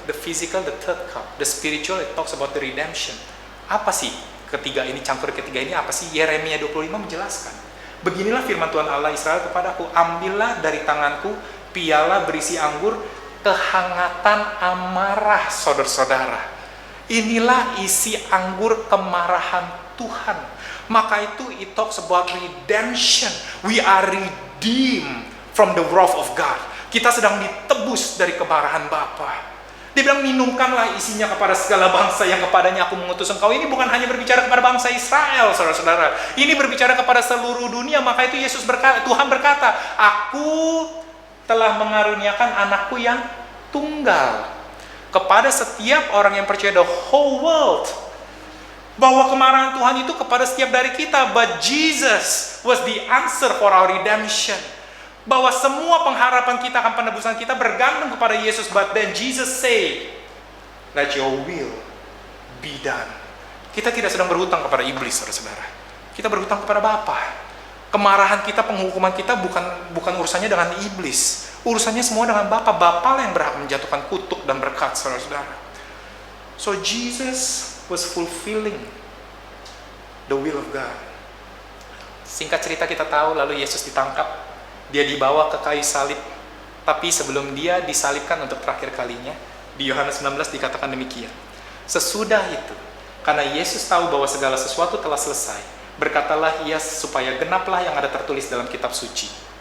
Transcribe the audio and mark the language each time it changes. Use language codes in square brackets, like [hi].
[en] The physical, the third cup. The spiritual, it talks about the redemption. [id] Apa sih ketiga ini, cangkur ketiga ini apa sih? Yeremia 25 menjelaskan. Beginilah firman Tuhan Allah Israel kepadaku, ambillah dari tanganku piala berisi anggur kehangatan amarah saudara-saudara. Inilah isi anggur kemarahan Tuhan. Maka itu [en] it talks about redemption. We are redeemed from the wrath of God. [id] Kita sedang ditebus dari kemarahan Bapa. Dia bilang, minumkanlah isinya kepada segala bangsa yang kepadanya aku mengutus engkau. Ini bukan hanya berbicara kepada bangsa Israel, saudara-saudara. Ini berbicara kepada seluruh dunia. Maka itu Tuhan berkata, aku telah mengaruniakan anakku yang tunggal kepada setiap orang yang percaya, [en] the whole world. [id] Bahwa kemarahan Tuhan itu kepada setiap dari kita. [en] But Jesus was the answer for our redemption. [id] Bahwa semua pengharapan kita akan penebusan kita bergantung kepada Yesus. [en] But then Jesus say, let your will be done. [id] Kita tidak sedang berhutang kepada iblis, saudara-saudara. Kita berhutang kepada Bapa. Kemarahan kita, penghukuman kita bukan urusannya dengan iblis. Urusannya semua dengan Bapa. Bapa lah yang berhak menjatuhkan kutuk dan berkat, saudara-saudara. [en] So Jesus was fulfilling the will of God. [id] Singkat cerita kita tahu, lalu Yesus ditangkap. Dia dibawa ke kayu salib. Tapi sebelum dia disalibkan untuk terakhir kalinya, di Yohanes 19 dikatakan demikian. Sesudah itu, karena Yesus tahu bahwa segala sesuatu telah selesai, berkatalah ia supaya genaplah yang ada tertulis dalam kitab suci.